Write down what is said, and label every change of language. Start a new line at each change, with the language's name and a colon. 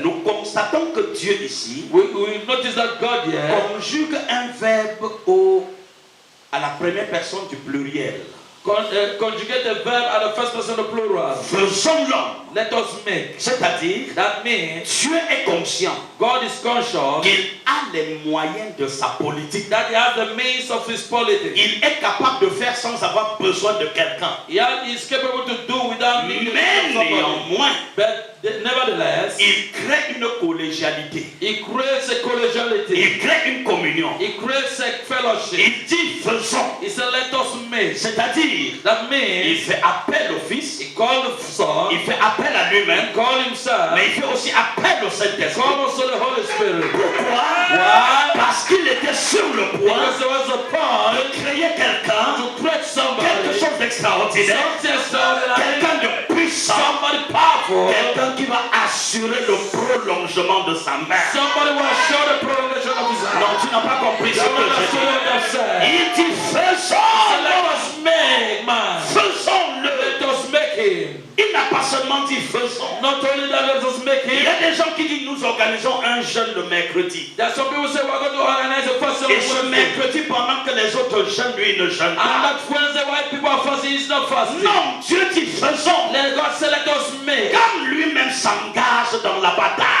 French: nous constatons que Dieu ici
English: We notice that God here
French: conjugue un verbe à la première personne du pluriel.
English: conjugate the verb at the first person of plural.
French: Faisons l'homme.
English: Let us make.
French: C'est-à-dire,
English: That means
French: Dieu est conscient
English: God is conscious
French: qu'il a les moyens de sa politique.
English: that he has the means of his politics.
French: Il est capable de faire sans avoir besoin de quelqu'un.
English: He is capable to do without needing
French: Mais
English: somebody.
French: néanmoins,
English: But nevertheless,
French: il crée une collégialité.
English: he creates a collegiality.
French: Il crée une communion.
English: He creates a fellowship.
French: Il dit faisons.
English: He said, let us make.
French: C'est-à-dire,
English: That
French: il
English: means
French: fait appel au Fils,
English: he called the Son,
French: il fait appel à lui-même,
English: he called himself,
French: mais il fait aussi appel au
English: he
French: Saint-Esprit.
English: called also the Holy Spirit.
French: Pourquoi?
English: Why?
French: Parce qu'il était sur le point
English: Because there was a point
French: de créer quelqu'un,
English: to create somebody,
French: quelque chose d'extraordinaire,
English: something extraordinary,
French: quelqu'un de puissant,
English: somebody powerful,
French: quelqu'un qui va assurer le prolongement de sa main.
English: somebody who will show the prolongation of his hand.
French: Non, tu n'as pas compris ce que je dis. Il dit
English: So
French: faisons-le.
English: let us make man.
French: Faisons-le.
English: Let us make him.
French: Il n'a pas seulement dit faisons.
English: Not only that, let us make
French: Il y
English: him.
French: a des gens qui disent nous organisons un jeûne le mercredi.
English: There are some people say we're going to organize a festival
French: Et ce
English: Wednesday.
French: mercredi, pendant que les autres jeûnent, lui ne jeûne pas.
English: that Wednesday, while people are fasting, he's not fasting.
French: Non, Dieu dit faisons.
English: Let God say, let us make.
French: Comme lui-même s'engage dans la bataille.